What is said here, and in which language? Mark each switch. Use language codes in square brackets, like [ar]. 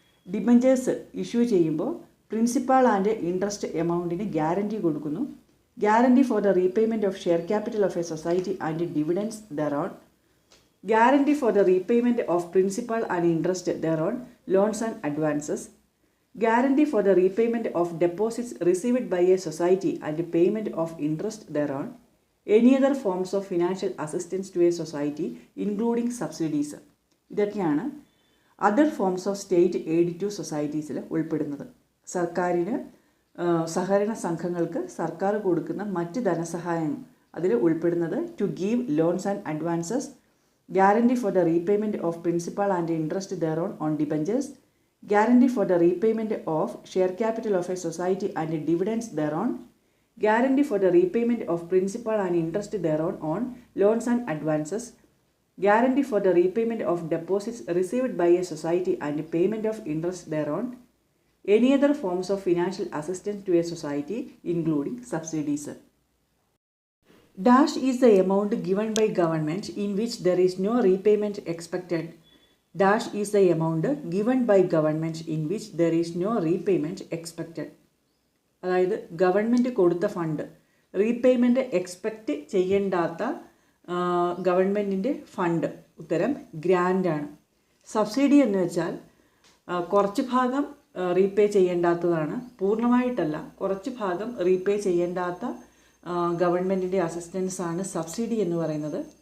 [ml] Debentures issue ചെയ്യുമ്പോൾ principal and interest എമൗണ്ടിന് guarantee കൊടുക്കുന്നു. [en] Guarantee for the repayment of share capital of a society and dividends thereon. Guarantee for the repayment of principal and interest thereon loans and advances. Guarantee for the repayment of deposits received by a society and payment of interest thereon. Any other forms of financial assistance to a society including subsidies. [ml] ഇതൊക്കെയാണ് [en] other forms of state aid to സൊസൈറ്റീസിൽ [ml] ഉൾപ്പെടുന്നത്. സർക്കാരിന് സഹകരണ സംഘങ്ങൾക്ക് സർക്കാർ കൊടുക്കുന്ന മറ്റ് ധനസഹായം അതിൽ ഉൾപ്പെടുന്നത് [en] To give loans and advances, guarantee for the repayment of principal and interest thereon on debentures, guarantee for the repayment of share capital of a society and dividends thereon, guarantee for the repayment of principal and interest thereon on loans and advances, guarantee for the repayment of deposits received by a society and payment of interest thereon, any other forms of financial assistance to a society including subsidies. Dash is the amount given by government in which there is no repayment expected. Dash is the amount given by government in which there is no repayment expected. [ml] അതായത് government കൊടുത്ത fund repayment expect ചെയ്യേണ്ടാത്ത ഗവൺമെൻറ്റിൻ്റെ fund, ഉത്തരം ഗ്രാൻറ്റാണ്. Subsidy എന്ന് വെച്ചാൽ കുറച്ച് ഭാഗം repay ചെയ്യേണ്ടാത്തതാണ്, പൂർണ്ണമായിട്ടല്ല, കുറച്ച് ഭാഗം റീപേ ചെയ്യേണ്ടാത്ത ഗവൺമെൻറ്റിൻ്റെ അസിസ്റ്റൻസ് ആണ് സബ്സിഡി എന്ന് പറയുന്നത്.